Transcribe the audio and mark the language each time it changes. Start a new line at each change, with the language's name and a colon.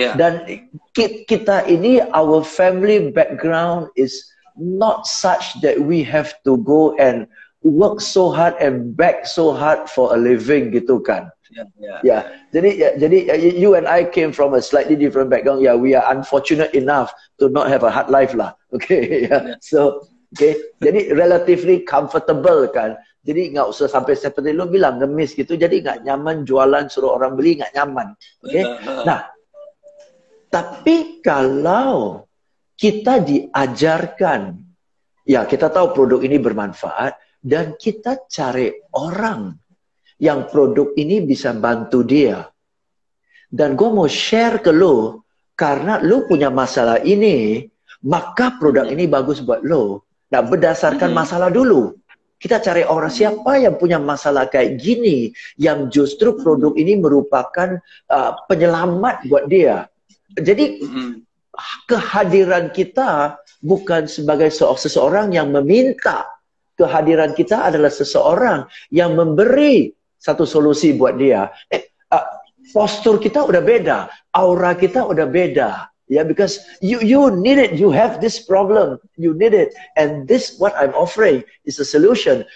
Indonesian: Dan kita ini,
English: our family background is not such that we have to go and work so hard and beg so hard for a living
Indonesian: gitu kan.
English: Jadi you and I came from a slightly different background. Yeah, we are unfortunate enough to not have a hard life lah. Okay, so jadi relatively comfortable kan.
Indonesian: Jadi nggak usah sampai seperti lu bilang ngemis gitu. Jadi nggak nyaman jualan, suruh orang beli nggak nyaman. Okay, nah tapi kalau kita diajarkan, ya kita tahu produk ini bermanfaat dan kita cari orang yang produk ini bisa bantu dia. Dan gue mau share ke lo, karena lo punya masalah ini, maka produk ini bagus buat lo. Nah, berdasarkan masalah dulu. Kita cari orang siapa yang punya masalah kayak gini, yang justru produk ini merupakan penyelamat buat dia. Jadi, kehadiran kita bukan sebagai seseorang yang meminta. Kehadiran kita adalah seseorang yang memberi satu solusi buat dia. Postur kita udah beda, aura kita udah beda, ya,
English: because you need it, you have this problem, you need it, and this what I'm offering is a solution.